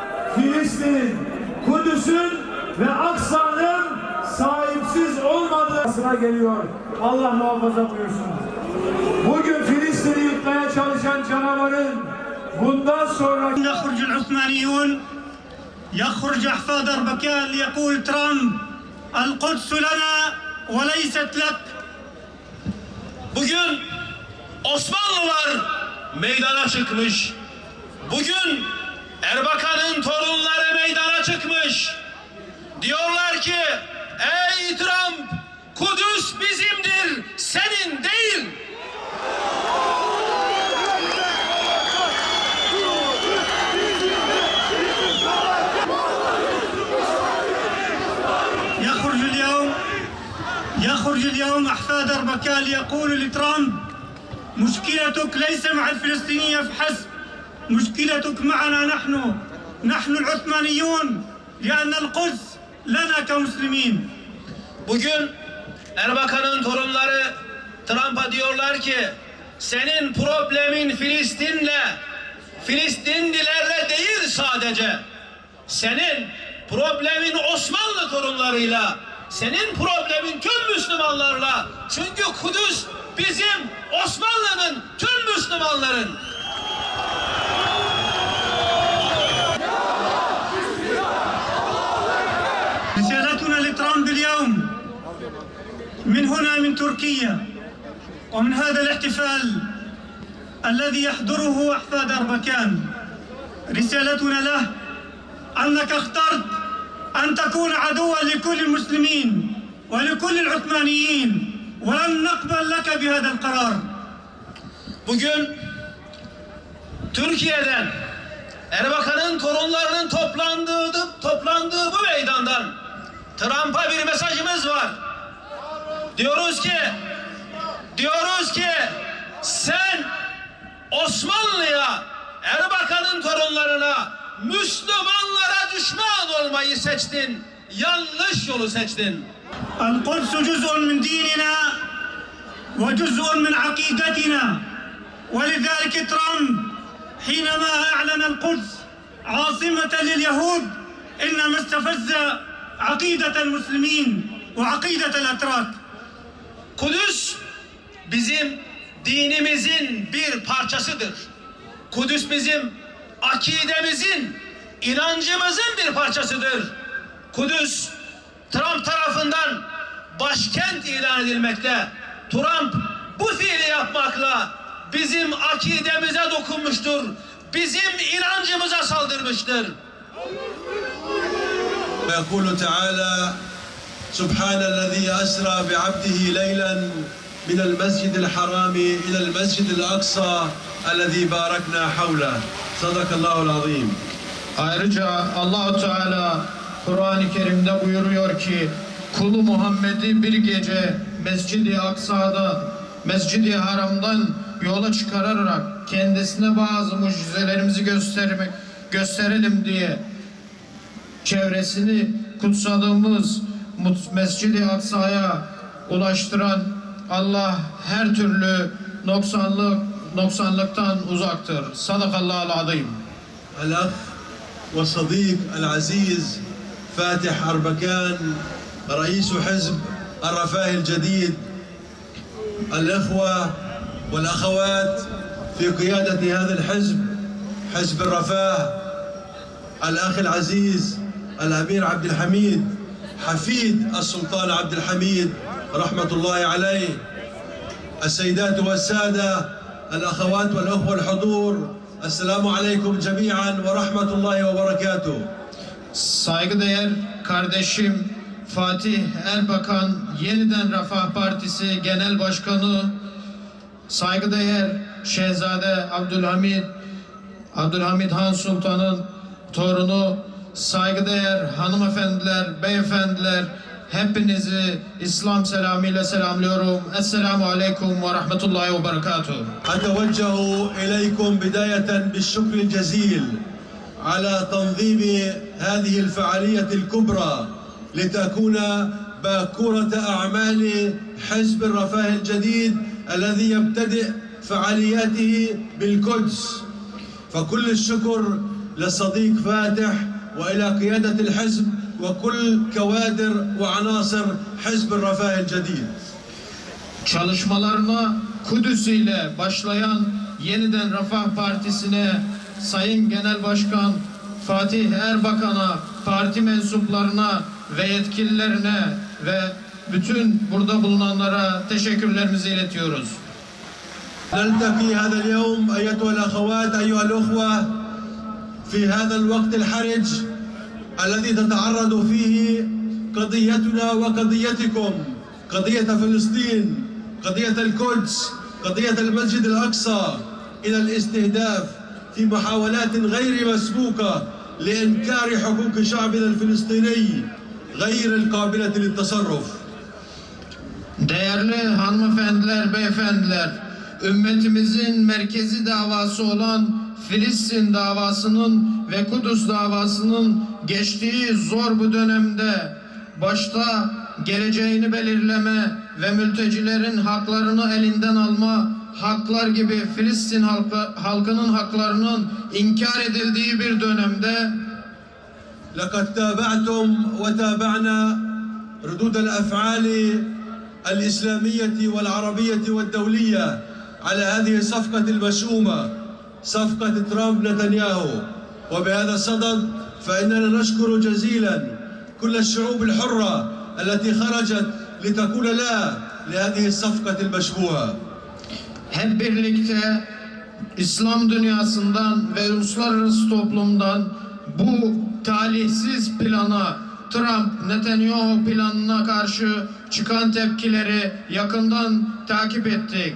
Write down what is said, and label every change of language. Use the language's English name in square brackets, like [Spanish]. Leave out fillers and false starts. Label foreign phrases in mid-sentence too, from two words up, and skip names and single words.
[Turkish] Filistin'in, Kudüs'ün ve Aksa'nın sahipsiz olmadığına geliyor. Allah muhafaza buyursun. Bugün Filistin'i yıkmaya çalışan canavarın bundan sonra [Arabic] يخرج العثمانيون يخرج أحفاد أربكان ليقول ترامب القدس لنا وليست لك. [Turkish] Bugün Osmanlılar meydana çıkmış. Bugün Erbakan'ın torunları meydana çıkmış. Diyorlar ki ey Trump, Kudüs bizimdir, senin değil. [Arabic] يخرج اليوم أحفاد أربكان ليقول لترامب مشكلتك ليس مع الفلسطينيين فحسب، مشكلتك معنا نحن العثمانيون لأن القدس لنا كمسلمين. [Turkish] Bugün Erbakan'ın torunları Trump'a diyorlar ki senin problemin Filistinlilerle değil sadece. Senin problemin Osmanlı torunlarıyla, senin problemin tüm Müslümanlarla. Çünkü Kudüs bizim, Osmanlı'nın, tüm Müslümanların. [Arabic] رسالتنا لترامب اليوم من هنا من تركيا ومن هذا الاحتفال الذي يحضره أحفاد أربكان، رسالتنا له أنك اخترت أن تكون عدوا لكل المسلمين ولكل العثمانيين ولن نقبل لك بهذا القرار. [Turkish] Bugün Türkiye'den Erbakan'ın torunlarının toplandığı bu meydandan Trump'a bir mesajımız var. Diyoruz ki sen Osmanlı'ya, Erbakan'ın torunlarına, Müslümanlara düşman olmayı seçtin. Yanlış yolu seçtin. [Arabic] القدس جزء من ديننا وجزء من عقيدتنا، ولذلك ترامب حينما أعلن القدس عاصمة لليهود إنما استفز عقيدة المسلمين وعقيدة الأتراك. [Turkish] Kudüs bizim dinimizin bir parçasıdır. Kudüs bizim akidemizin, inancımızın bir parçasıdır. Kudüs Trump tarafından başkent ilan edilmekte. Trump bu fiili yapmakla bizim akidemize dokunmuştur. Bizim inancımıza saldırmıştır. [Arabic] ويقول تعالى سبحان الذي أسرى بعبده ليلا من المسجد الحرام إلى المسجد الأقصى الذي باركنا حوله صدق الله العظيم. [Turkish] Ayrıca Allah-u Teala Kur'an-ı Kerim'de buyuruyor ki kulu Muhammed'i bir gece Mescid-i Aksa'da, Mescid-i Haram'dan yola çıkararak kendisine bazı mucizelerimizi gösterelim diye çevresini kutsadığımız Mescid-i Aksa'ya ulaştıran Allah her türlü noksanlıktan uzaktır. [Arabic] صدق الله العظيم. الأخ والصديق العزيز فاتح أربكان رئيس حزب الرفاه الجديد، الإخوة والأخوات في قيادة هذا الحزب، حزب الرفاه، الأخ العزيز الأمير عبد الحميد حفيد السلطان عبد الحميد رحمة الله عليه، السيدات والسادة، الأخوات والأخوة الحضور، السلام عليكم جميعا ورحمة الله وبركاته. [Turkish] Saygıdeğer kardeşim Fatih Erbakan, Yeniden Refah Partisi Genel Başkanı, saygıdeğer Şehzade Abdülhamid Han Sultan'ın torunu, saygıdeğer hanımefendiler, beyefendiler, hepinizi İslam selamıyla selamlıyorum. [Arabic] السلام عليكم ورحمة الله وبركاته. أتوجه إليكم بداية بالشكر الجزيل على تنظيم هذه الفعالية الكبرى لتكون باكورة أعمال حزب الرفاه الجديد الذي يبتدئ فعالياته بالقدس. فكل الشكر للصديق فاتح وإلى قيادة الحزب وكل كوادر وعناصر حزب الرفاه الجديد. [Turkish] Çalışmalarına Kudüs ile başlayan Yeniden Refah Partisi'ne, Sayın Genel Başkan Fatih Erbakan'a, parti mensuplarına ve yetkililerine ve bütün burada bulunanlara teşekkürlerimizi iletiyoruz. [Arabic] نلتقي هذا اليوم أيتها الأخوات أيها الأخوة في هذا الوقت الحرج الذي تتعرض فيه قضيتنا وقضيتكم، قضية فلسطين، قضية القدس، قضية المسجد الأقصى إلى الاستهداف في محاولات غير مسبوقة لإنكار حقوق شعبنا الفلسطيني غير القابلة للتصرف. [Turkish] Değerli hanımefendiler, beyefendiler, ümmetimizin merkezi davası olan Filistin davasının ve Kudüs davasının geçtiği zor bu dönemde başta geleceğini belirleme ve mültecilerin haklarını elinden alma, haklar gibi Filistin halkının haklarının inkar edildiği bir dönemde [Arabic] لقد تابعتم وتابعنا ردود الأفعال الإسلامية والعربية والدولية على هذه الصفقة المشؤومة، صفقة ترامب نتنياهو. وبهذا الصدد فإننا نشكر جزيلا كل الشعوب الحرة التي خرجت لتقول لا لهذه الصفقة المشبوهة. [Turkish] hep birlikte İslam dünyasından ve uluslararası toplumdan bu talihsiz plana, Trump-Netanyahu planına karşı çıkan tepkileri yakından takip ettik.